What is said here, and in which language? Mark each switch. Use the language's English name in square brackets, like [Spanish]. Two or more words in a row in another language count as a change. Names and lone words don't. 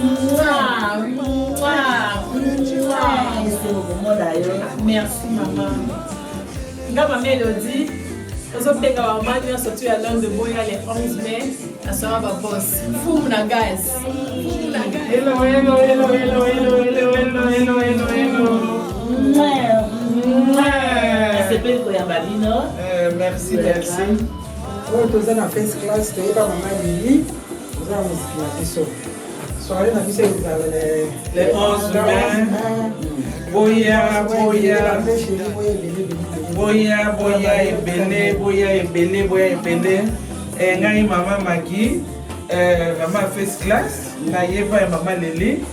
[French] Mwa, mwa, mwa. Merci, maman. Merci, maman. [Lingala] Nga, ma Mélodie, ozobenga ba mama nyonso tu ya Londres, boya [French] le onze mai, [Lingala] na soir ba boss. Fumu na gaz. Fumu na gaz. [English] Hello, hello, hello, hello, hello, hello, hello, hello, hello. Mouah. Mouah. [Lingala] Asepeli koyamba bino. Eh, [French] merci, Voilà. merci. [Lingala] Oyo toza na [English] first class, [Lingala] toyeba mama Lili. Oza moziki na biso. Soirée na biso ezala [French] le, Le onze mai. [Lingala] mai. Boya, boya. Boya, boya, boya, boya. Boya, boya, ebele, boya, ebele, boya, ebele. Eh, ngai, Mama Maggie, eh, Mama [English] First Class, [Lingala] nayeba ya Mama Leli.